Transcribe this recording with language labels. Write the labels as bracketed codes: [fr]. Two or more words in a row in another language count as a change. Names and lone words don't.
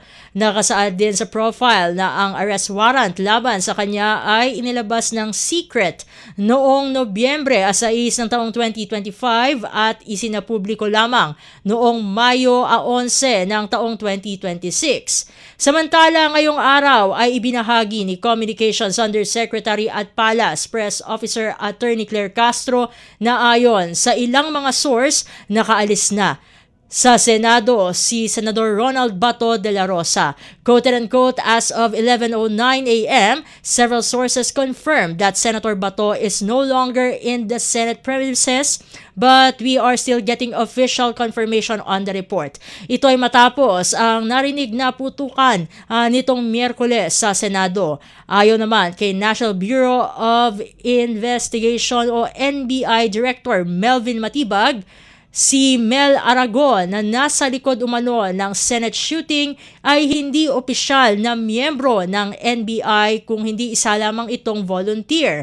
[tl] Nakasaad din sa profile na ang [en] arrest warrant [tl] laban sa kanya ay inilabas ng secret noong Nobyembre 6 ng taong 2025 at isinapubliko lamang noong Mayo 11 ng taong 2026. Samantala, ngayong araw ay ibinahagi ni [en] Communications Undersecretary [tl] at [en] Palace Press Officer [tl] Attorney Claire Castro na ayon sa ilang mga source, nakaalis na sa Senado si Senador Ronald Bato de la Rosa. [en] Quote-unquote, as of 11:09 a.m., several sources confirmed that Senator Bato is no longer in the Senate premises, but we are still getting official confirmation on the report. [tl] Ito ay matapos ang narinig na putukan nitong Miyerkules sa Senado. Ayon naman kay National Bureau of Investigation o NBI Director Melvin Matibag, si Mel Aragon na nasa likod umano ng [en] Senate shooting [tl] ay hindi opisyal na miyembro ng NBI kung hindi isa lamang itong volunteer.